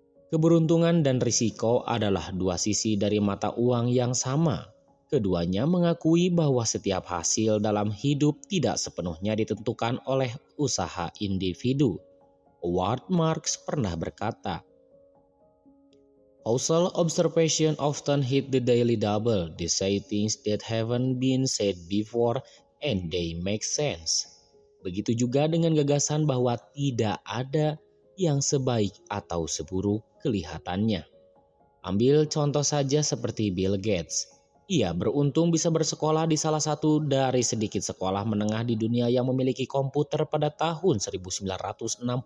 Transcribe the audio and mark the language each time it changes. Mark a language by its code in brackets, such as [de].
[id] Keberuntungan dan risiko adalah dua sisi dari mata uang yang sama. Keduanya mengakui bahwa setiap hasil dalam hidup tidak sepenuhnya ditentukan oleh usaha individu. Howard Marks pernah berkata, [en] Also, observation often hit the daily double. They say things that haven't been said before and they make sense. [id] Begitu juga dengan gagasan bahwa tidak ada yang sebaik atau seburuk kelihatannya. Ambil contoh saja seperti Bill Gates. Ia beruntung bisa bersekolah di salah satu dari sedikit sekolah menengah di dunia yang memiliki komputer pada tahun 1968.